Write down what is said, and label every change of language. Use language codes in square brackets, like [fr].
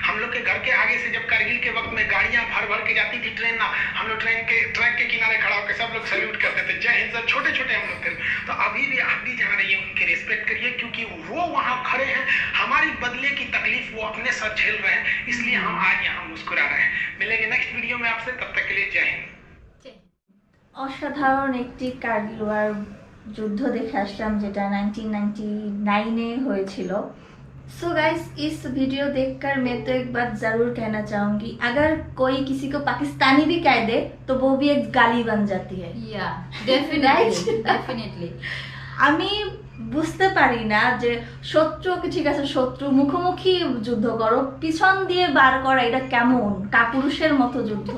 [hi] हम लोग के घर के आगे से जब करगिल के वक्त में गाड़ियां भर भर के जाती थी ट्रेन ना, हम लोग ट्रेन के ट्रैक के किनारे खड़ा होकर सब लोग सैल्यूट करते थे, जय हिंद सर। छोटे छोटे हम लोग थे। तो अभी भी आप भी जहाँ रहिए उनकी रिस्पेक्ट करिए, क्योंकि वो वहाँ खड़े हैं, हमारी बदले की तकलीफ वो अपने सर झेल रहे हैं, इसलिए हम आज यहाँ मुस्कुरा रहे हैं। मिलेंगे नेक्स्ट वीडियो में आपसे, तब तक के लिए जय हिंद। [bn] অসাধারণ একটি কার্গিল ওয়ার যুদ্ধ দেখে আসলাম, যেটা 1999 হয়েছিল। [hi] सो गाइस, इस वीडियो देखकर मैं तो एक बात जरूर कहना चाहूंगी, अगर कोई किसी को पाकिस्तानी भी कह दे तो वो भी एक गाली बन जाती है। [en] या definitely definitely [bn] আমি বুঝতে পারি না যে শত্রুকে, ঠিক আছে শত্রু মুখোমুখি যুদ্ধ করো, পিছন দিয়ে বার করা এটা কেমন কাপুরুষের মতো যুদ্ধ।